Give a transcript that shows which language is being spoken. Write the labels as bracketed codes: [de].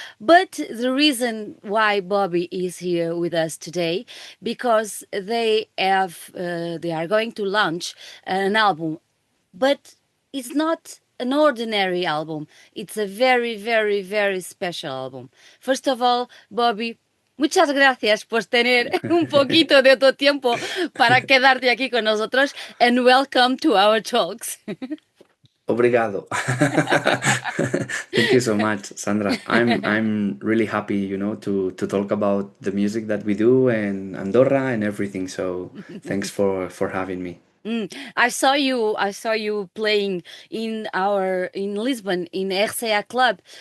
[en] But the reason why Bobby is here with us today, because they are going to launch an album, but it's not an ordinary album. It's a very, very, very special album. First of all, Bobby, [es] muchas gracias por tener un poquito de tu tiempo para quedarte aquí con nosotros, [en] and welcome to our talks. Obrigado. Thank you so much, Sandra. I'm really happy, to talk about the music that we do and Andorra and everything. So thanks for having me. I saw you playing in Lisbon in RCA Club.